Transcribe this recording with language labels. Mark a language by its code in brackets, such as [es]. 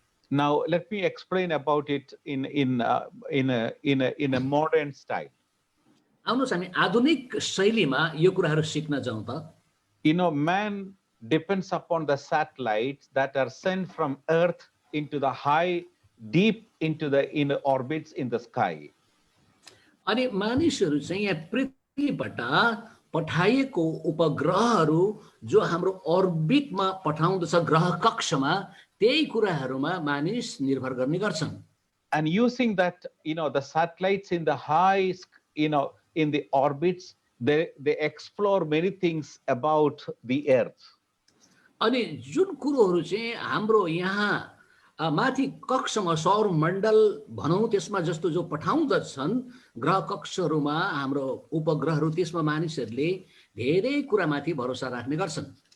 [en] Now let me explain about it in a modern style. [ne] आउनुस् हामी आधुनिक शैलीमा यो कुराहरु सिक्न जाउँ त [en] Man depends upon the satellites that are sent from earth into the high deep into the orbits in the sky. [ne] अनि मानिसहरु चाहिँ यहाँ पृथ्वीबाट पठाइएको उपग्रहहरु जो हाम्रो अर्बिटमा पठाउँदछ ग्रह कक्षमा त्यही कुराहरुमा मानिस निर्भर गर्ने गर्छन् [en] And using that the satellites in the high in the orbits they explore many things about the earth. [ne] अनि जुन कुरोहरु चाहिँ हाम्रो यहाँ माथि कक्षमा सौर मण्डल भनौं त्यसमा जस्तो जो पठाउँदछन् ग्रह कक्षहरुमा हाम्रो उपग्रहहरु त्यसमा मानिसहरुले धेरै कुरामाथि भरोसा राख्ने गर्छन्